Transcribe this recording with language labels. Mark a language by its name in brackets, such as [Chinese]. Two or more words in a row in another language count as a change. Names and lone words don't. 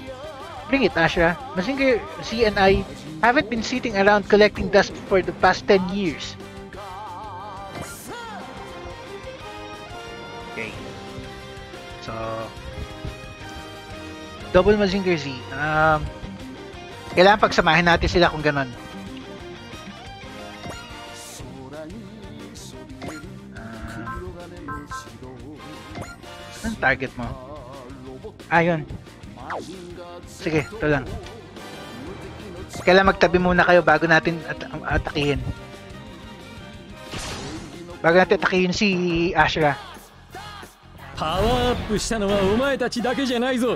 [English] Bring it, Ashura. Mazinger Z and I haven't been sitting around collecting dust for the past 10 years. Okay. So, double Mazinger Z. [Filipino] Kailangan pagsamahin natin sila kung ganon. Saan target mo? Ayun. Sige, ito lang. Kailangan magtabi muna kayo bago natin atakihin. Bago natin atakihin si Ashra. [Japanese] パワーアップしたのはお前たちだけじゃないぞ。